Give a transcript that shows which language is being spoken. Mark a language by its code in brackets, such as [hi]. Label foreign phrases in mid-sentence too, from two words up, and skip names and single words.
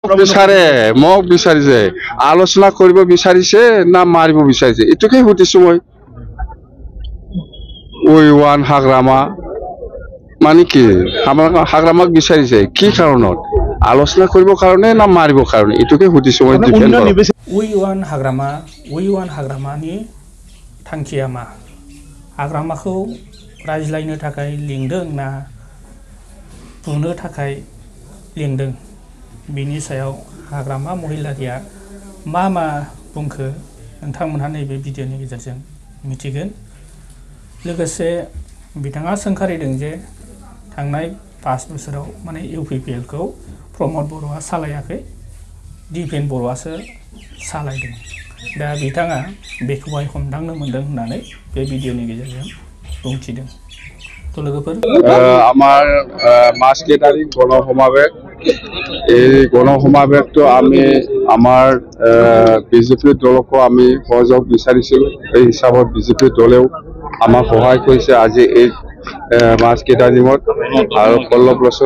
[as] বিচাৰে মোক বিচাৰিছে আলোচনা কৰিব বিচাৰিছে না মাৰিব বিচাৰিছে এটোকে সুধিছো মই ওয়ান হাগ্ৰামা মানে কি আমাৰ হাগ্ৰামাক বিচাৰিছে কি কাৰণত আলোচনা কৰিব কাৰণে না মাৰিব কাৰণে এটোকে সুধিছো মই [brx] ওয়ান হাগ্ৰামাनि थांखिया मा हाग्रामाखौ रायज्लायनो थाखाय लिंदों ना बुनो थाखाय लिंदों बिनि सायाव हाग्रामा महिलारिया मा बुंखो नोंथांमोनहा नैबे भिडिअनि गेजेरजों मिथिगोन लोगोसे बिथाङा सोंखारिदों जे थांनाय 5 बोसोराव माने इउपिपिएल खौ प्रमद बर'आ सालायाखै दिपेन बर'आसो सालायदों दा बिथाङा बेखौहाय हमदांनो मोनदों होननानै बे भिडिअनि गेजेरजों बुंथिदों तो लोगोफोर [as] আমাৰ মাছকেটাৰি গণসমাবেশ এই গণসমাবেশটো আমি আমাৰ বিজেপি দলকো আমি সহযোগ বিচাৰিছিলোঁ এই হিচাপত বিজেপি দলেও আমাক সহায় কৰিছে আজি এই মাছকেটাৰিঙত আৰু পল্লৱ লোচন